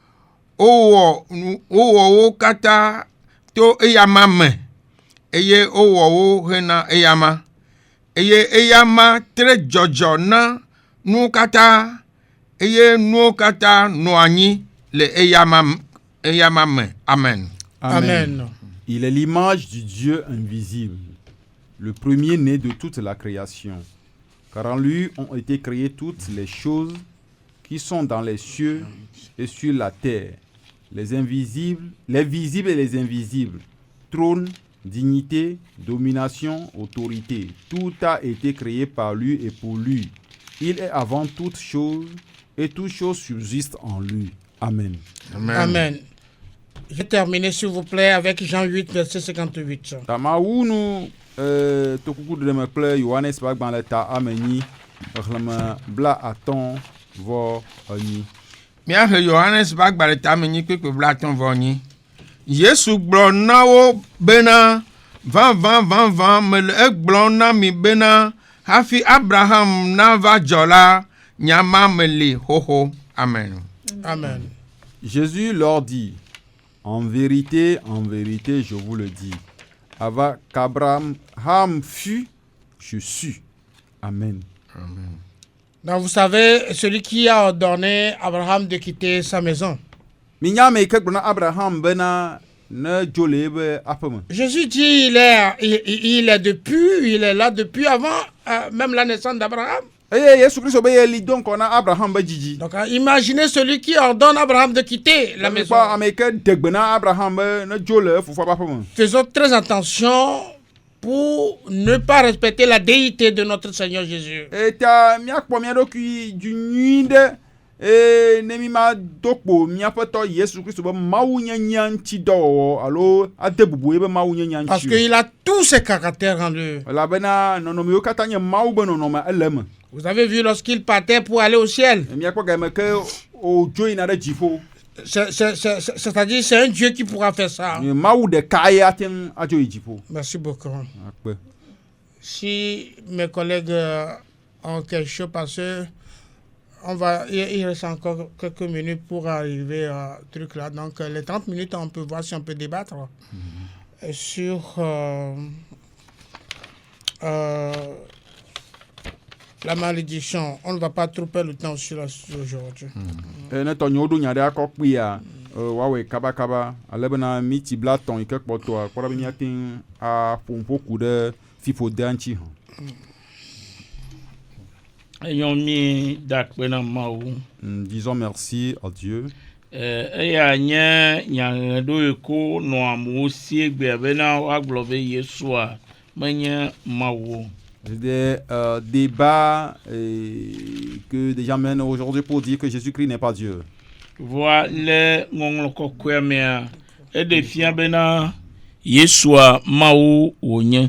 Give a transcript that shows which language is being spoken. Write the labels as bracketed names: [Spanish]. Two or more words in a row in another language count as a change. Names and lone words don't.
[Ewe] Wowɔ wo katã to eyama me eye wowɔ wo hena eyama eye eyama tre dzɔdzɔ na nuwo katã eye nuwo katã nɔ anyi le eyama me. Amen. Amen. [French] Il est l'image du Dieu invisible, le premier-né de toute la création. Car en lui ont été créées toutes les choses qui sont dans les cieux et sur la terre, les visibles et les invisibles, trône, dignité, domination, autorité. Tout a été créé par lui et pour lui. Il est avant toutes choses et toutes choses subsistent en lui. Amen. Amen. Je vais terminer, s'il vous plaît, avec Jean 8, verset 58. [Ewe] Tamaounu tokuku de me kple Yohanes ƒe agbalẽ ta amenyi xexlẽme bla atɔ̃ vɔ enyi. Míahle Yohanes ƒe agbalẽ ta amenyi kpekpe 58. Yesu gblɔ na wo bena vavã mele egblɔm na mi bena hafi Abraham nava dzɔ la, nyama mele xoxo. Amen. Amen. [French] Jésus leur dit, en vérité, je vous le dis, avant qu'Abraham fût, je suis. Amen. Amen. Donc vous savez, celui qui a ordonné Abraham de quitter sa maison. [Ewe] Minyame ke gblɔ na Abraham bena ne dzo le ebe aƒe me. [French] Jésus dit il est là depuis avant même la naissance d'Abraham. [Ewe] Eye Yesu Kristo be ye li do ŋkɔ na Abraham be dzidzi. [French] Donc imaginez celui qui ordonne Abraham de quitter la maison. [Ewe] Ame ke degbe na Abraham be ne dzo le fofoa ƒe aƒe me. [French] Faisons très attention pour ne pas respecter la déité de notre Seigneur Jésus. [Ewe] Eta miakpɔ mia ɖokui dzi nyui ɖe ne mi ma do kpo miaƒe tɔ Yesu Kristo be Mawu nyanya ŋuti dɔwɔwɔ alo ade bubu ye be Mawu nyanya ŋuti. [French] Parce qu'il a tous ses caractères en lui. [Ewe] Elabena nɔnɔmewo katã nye Mawu be nɔnɔme ele me. [French] Vous avez vu lorsqu'il partait pour aller au ciel. [Ewe] Miakpɔ game ke wodzo yina ɖe dziƒo. [French] C'est-à-dire c'est un Dieu qui pourra faire ça. [Ewe] Mawu ɖeka ye ate ŋu adzo yi dziƒo. [French] Merci beaucoup. [Ewe] Akpe. [French] Si mes collègues ont quelque chose parce que il reste encore quelques minutes pour arriver à truc là. Donc les 30 minutes, on peut voir si on peut débattre sur la malédiction. On ne va pas trop perdre le temps sur la aujourd'hui. [Ewe] Ne tɔ nyo ɖo nya ɖe akɔ kpia woawɔe kabakaba ale bena miti bla tɔn yi ke kpɔtɔa kpɔ ɖa be míate ŋu aƒo ƒoku ɖe fiƒodea ŋuti hã. Eyomi dakpe na Mawu. [French] Disons merci à Dieu. [Ewe] Eya nye nyaŋeɖo yi ko nɔ amewo sie gbea bena woagblɔ be Yesua menye Mawu. [French] Des débats que des gens mènent aujourd'hui pour dire que Jésus-Christ n'est pas Dieu. [Ewe] Voa le ŋɔŋlɔ kɔkɔe mea eɖe fia bena Yesua Mawu wònye.